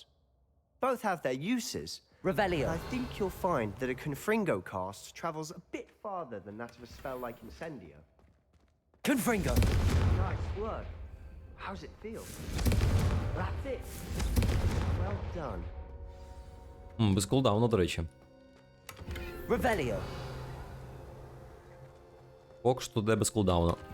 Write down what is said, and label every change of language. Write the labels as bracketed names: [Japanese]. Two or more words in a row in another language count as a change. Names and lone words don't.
[English] Both have their uses. Revelio. I think you'll find that a Confringo cast travels a bit farther than that of a spell like Incendio. Confringo. Nice work. How's it feel? That's it. Well done. [Ukrainian] Без кулдауна, до речі. [English] Revelio. [Ukrainian] Поки що де без кулдауна.